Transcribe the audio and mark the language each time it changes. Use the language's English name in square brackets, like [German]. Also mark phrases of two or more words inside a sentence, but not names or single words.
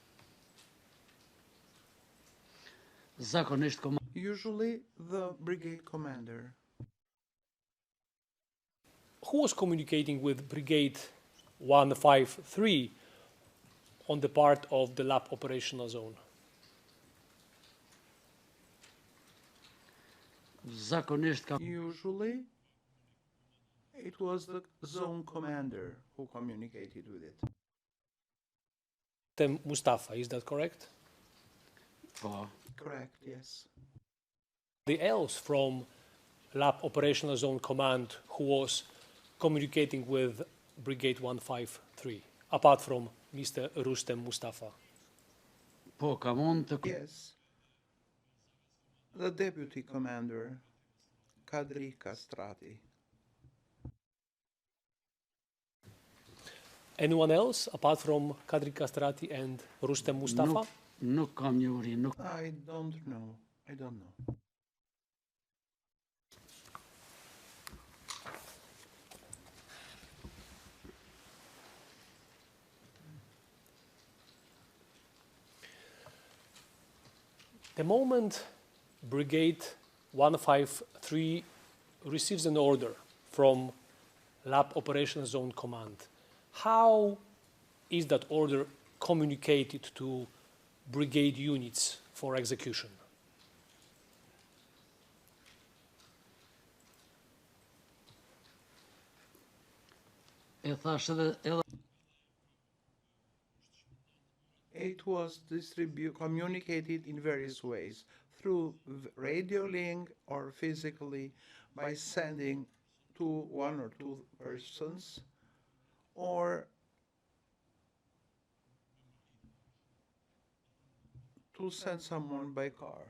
[English] zakonisht Usually the brigade commander. Who was communicating with Brigade 153 on the part of the Lab Operational Zone? [Albanian] zakonisht ka [English] Usually it was the zone commander who communicated with it. Mustafa, is that correct? po. Correct, yes. The else from Lab Operational Zone Command who was communicating with Brigade 153, apart from Mr. Rustem Mustafa? [Albanian] Po ka mund të [English] Yes. The deputy commander, Kadri Castrati. Anyone else apart from Kadri Castrati and Rustem Mustafa? [Albanian] nuk kam njëri, nuk [English] I don't know. I don't know. The moment Brigade 153 receives an order from Lab Operational Zone Command, how is that order communicated to brigade units for execution? [Albanian] e thash edhe [English] It was communicated in various ways, through radio link or physically by sending to 1 or 2 persons, or to send someone by car,